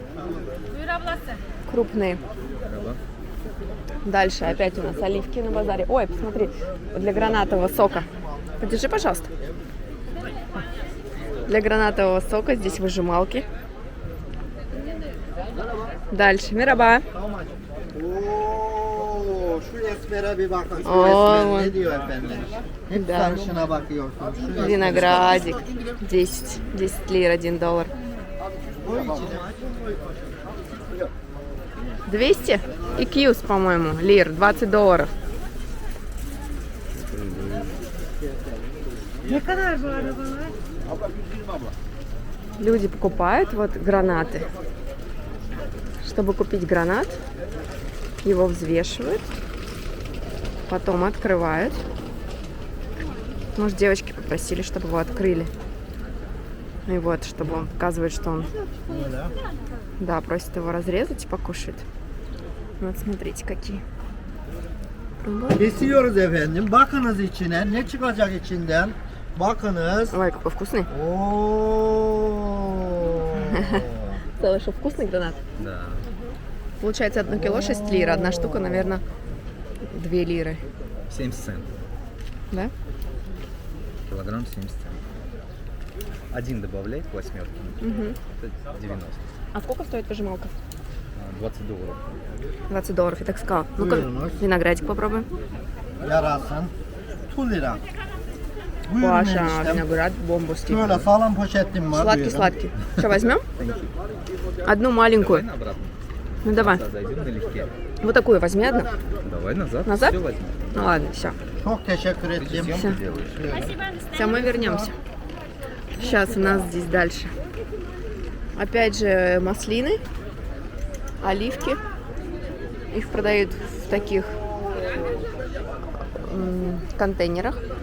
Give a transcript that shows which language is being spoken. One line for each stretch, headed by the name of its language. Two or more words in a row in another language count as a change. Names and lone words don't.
Russian: Крупные. Дальше опять у нас оливки на базаре. Ой, посмотри, для гранатового сока. Подержи, пожалуйста. Для гранатового сока здесь выжималки. Dальше Miraба.
Turkish: Şu esmere bir bakın. Şu Oo. esmer ne diyor efendim? Hep
Russian: Да.
Turkish: sarışına bakıyorsun. Şu esmer.
Russian: Виноградик. 10 лир, $1.
Turkish: O içine.
Russian: 200 и кьюс, по-моему, лир, $20.
Turkish: Ne kadar bu arabalar?
Russian: Люди покупают вот гранаты. Чтобы купить гранат, его взвешивают, потом открывают. Может, девочки попросили, чтобы его открыли. И вот, чтобы он показывает, что он... Да, просит его разрезать и покушать. Вот, смотрите, какие. Пробуй.
Turkish: Kesiyoruz efendim. Bakınız içine. Ne çıkacak içinden? Bakınız.
Russian: Ой, какой вкусный. Oo. Целый, что вкусный гранат. Да. Получается, 1 кило 6 лир. Одна штука, наверное, 2 лиры. 70 центов. Да? Килограмм 70 центов. Один добавляй к восьмерке. Угу. Это 90. А сколько стоит выжималка? $20. $20, я так сказала. Ну-ка,
Turkish: Buyurunuz.
Russian: виноградик попробуем.
Turkish: Yarasın. 2 lira. Buyurun
Russian: Паша,
Turkish: eniştem.
Russian: виноград бомбовский.
Turkish: Şöyle sağlam poşetim var. buyurun.
Russian: Сладкий-сладкий. Что, возьмем? Одну маленькую. Давай обратно. Ну, давай. Зайдем налегке. Вот такую возьми одну. Давай назад. Назад? Все возьмем. Ну, ладно, все.
Turkish: Çok teşekkür ettim.
Russian: Съемку Всё. делаешь. Все, мы вернемся. Сейчас у нас здесь дальше. Опять же маслины, оливки. Их продают в таких контейнерах.